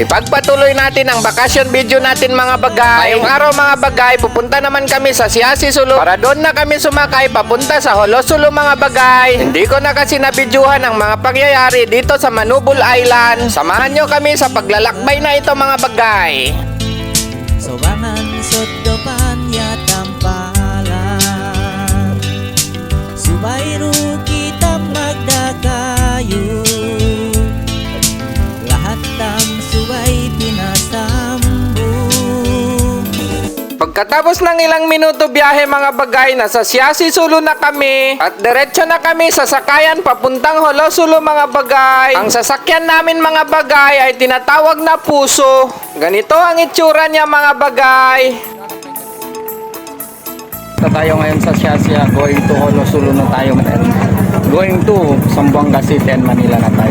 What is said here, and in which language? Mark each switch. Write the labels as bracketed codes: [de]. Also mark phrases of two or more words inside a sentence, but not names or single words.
[tl] Pagpatuloy natin ang bakasyon video natin mga bagay. Ngayong araw mga bagay, pupunta naman kami sa Siasi Sulu para doon na kami sumakay papunta sa Holo Sulu mga bagay. Hindi ko na kasi nabidyuhan ang mga pangyayari dito sa Manubol Island. Samahan nyo kami sa paglalakbay na ito mga bagay. [tsg] Sobangan sodopan ya tampalan Subairu kita magdagayo Lahat ng subay pinasambung. [tl] Pagkatapos ng ilang minuto biyahe mga bagay, nasa Siasi Sulu na kami at diretso na kami sa sakayan papuntang Holo Sulu mga bagay. Ang sasakyan namin mga bagay ay tinatawag na Puso. Ganito ang itsura niya mga bagay. Tayo ngayon sa Siasi, [en] going to [tl] Holo Sulu na tayo. [en] Going to [tl] Zamboanga City and Manila na tayo.